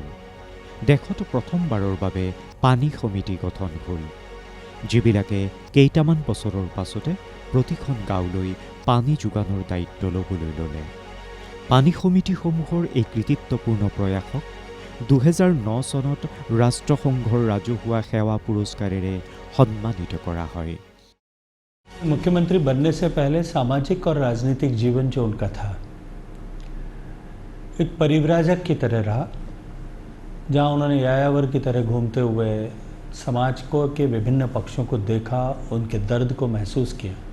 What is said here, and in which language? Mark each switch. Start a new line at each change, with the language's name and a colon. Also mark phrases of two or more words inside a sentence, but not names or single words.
Assamese: দেশত প্ৰথমবাৰৰ বাবে পানী সমিতি গঠন হ'ল, যিবিলাকে কেইটামান বছৰৰ পাছতে প্ৰতিখন গাঁৱলৈ পানী যোগানৰ দায়িত্ব ল'বলৈ ল'লে। পানী সমিতিসমূহৰ এই কৃতিত্বপূৰ্ণ প্ৰয়াসক 2009 চনত ৰাষ্ট্ৰসংঘৰ ৰাজহুৱা সেৱা পুৰস্কাৰেৰে সন্মানিত কৰা হয়।
Hindi: मुख्यमंत्री बनने से पहले सामाजिक और राजनीतिक जीवन जो उनका था एक परिव्राजक की तरह रहा, जहां उन्होंने यायावर की तरह घूमते हुए समाज को के विभिन्न पक्षों को देखा, उनके दर्द को महसूस किया।